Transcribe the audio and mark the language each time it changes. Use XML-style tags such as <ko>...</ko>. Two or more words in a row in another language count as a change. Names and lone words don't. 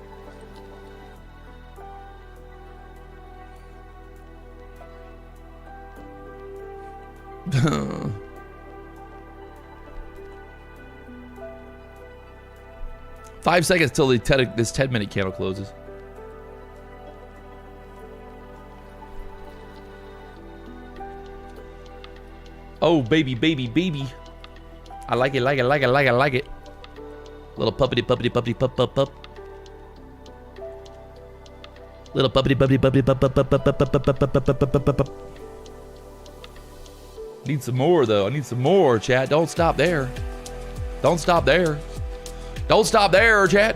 <en>Five seconds till this 10-minute candle closes. Oh, baby, baby, baby. I like it, like it, like it, like it, like it. Little puppity, puppity, puppity, pup, pup, pup. Little puppity, puppity, puppity, pup, pup, pup, pup, pup, pup, pup, pup, pup, pup, pup, pup. Need some more, though. I need some more, chat. Don't stop there. Don't stop there. Don't stop there, chat.</en>